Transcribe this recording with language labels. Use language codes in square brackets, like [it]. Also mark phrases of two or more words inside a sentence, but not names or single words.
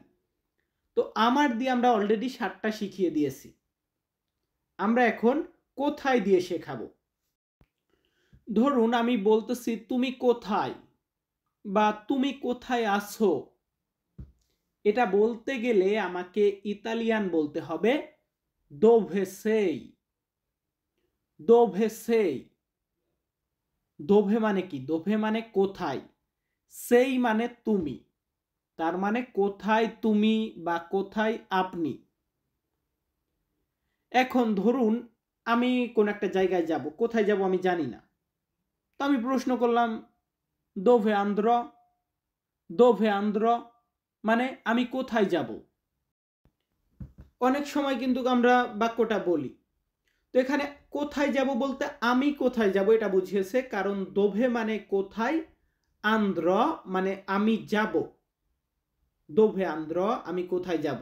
[bn] তো আমার দিয়ে আমরা অলরেডি 7টা শিখিয়ে দিয়েছি। আমরা এখন কোথায় দিয়ে শেখাবো। ধরুন আমি বলতেছি তুমি কোথায়, বা তুমি কোথায় আছো। এটা বলতে গেলে আমাকে ইতালিয়ান বলতে হবে [it] dove sei, dove sei। [bn] dove মানে কি? dove মানে কোথায়, sei মানে তুমি, তার মানে কোথায় তুমি বা কোথায় আপনি। এখন ধরুন আমি কোন একটা জায়গায় যাব, কোথায় যাব আমি জানি না, তো আমি প্রশ্ন করলাম [it] dove andrò, dove andrò [bn] মানে আমি কোথায় যাব। অনেক সময় কিন্তু আমরা বাক্যটা বলি। তো এখানে কোথায় যাব বলতে আমি কোথায় যাব এটা বুঝিয়েছে, কারণ দোভে মানে কোথায়, আন্দ্র মানে আমি যাব, [it] dove andrò [bn] আমি কোথায় যাব।